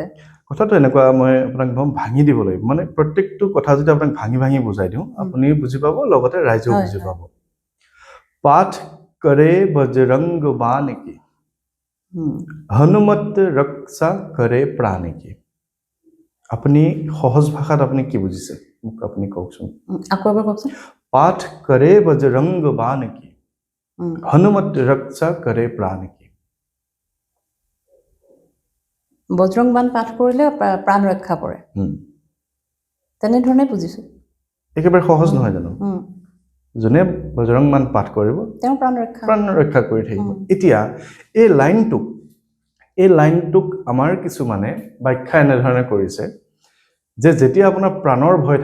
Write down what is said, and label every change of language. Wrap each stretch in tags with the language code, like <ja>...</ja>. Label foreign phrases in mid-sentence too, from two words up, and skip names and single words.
<as>কথাটো এনেকুৱা মই আপোনাক ভাঙি দিব লাগিব মানে প্ৰত্যেকটো কথা যদি আপোনাক ভাঙি ভাঙি বুজাই দিওঁ আপুনি বুজি পাব লগতে ৰাইজেও হয়, বুজি হয়।</as> <hi>পাব पाठ करे बजरंग बाण की উম, हनुमत रक्षा करे प्राण की</hi> <as>আপুনি সহজ ভাষাত আপুনি কি বুজিছে মোক আপুনি কওকচোন আকৌ এবাৰ কওকচোন</as> <hi>पाठ करे बजरंग बाण की উম, हनुमत रक्षा करे प्राण की</hi> <as>বজৰং বাণ পাঠ কৰিলে প্ৰাণ ৰক্ষা পৰে তেনেধৰণে বুজিছো একেবাৰে সহজ নহয় জানো উম, যোনে বজৰং বাণ পাঠ কৰিব তেওঁ প্ৰাণ ৰক্ষা কৰি থাকিব এতিয়া এই লাইনটোক আমাৰ কিছুমানে ব্যাখ্যা এনেধৰণে কৰিছে যে যেতিয়া আপোনাৰ প্ৰাণৰ ভয়</as>